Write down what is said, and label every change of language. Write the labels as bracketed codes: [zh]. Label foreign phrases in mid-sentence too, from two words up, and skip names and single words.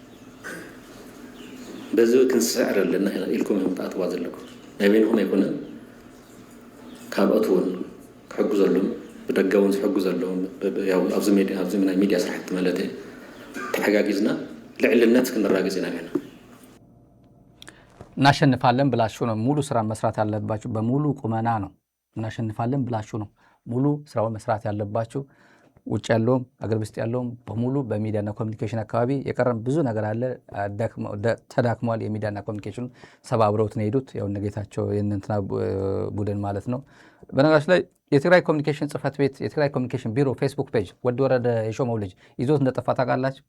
[ti] በዚ ክንስዕር ኣለና ኢልኩም እዮም ተኣትዋ ዘለኩም ናይ በይንኩም ኣይኮነን ካልኦት እውን ክሕግዘሎም ብደገ እውን ዝሕግዘሎም ኣብዚ ናይ ሚድያ ስራሕቲ ማለት እዩ ተሓጋጊዝና ልዕልነት ክንራገፅ ኢና ገና [am] እናሸንፋለን ብላችሁ ነው ሙሉ ስራ መስራት ያለባችሁ። በሙሉ ቁመና ነው እናሸንፋለን ብላችሁ ነው ሙሉ ስራውን መስራት ያለባችሁ። ውጭ ያለውም አገር ውስጥ ያለውም በሙሉ በሚዲያና ኮሚኒኬሽን አካባቢ የቀረም ብዙ ነገር አለ። ተዳክሟል። የሚዲያና ኮሚኒኬሽን ሰባብረውት ነው ሄዱት። ያው ነገታቸው የእንትና ቡድን ማለት ነው። በነገራችን ላይ የትግራይ ኮሚኒኬሽን ጽህፈት ቤት የትግራይ ኮሚኒኬሽን ቢሮ ፌስቡክ ፔጅ ወዲ ወረደ የሾመው ልጅ ይዞት እንደጠፋ ታውቃላችሁ?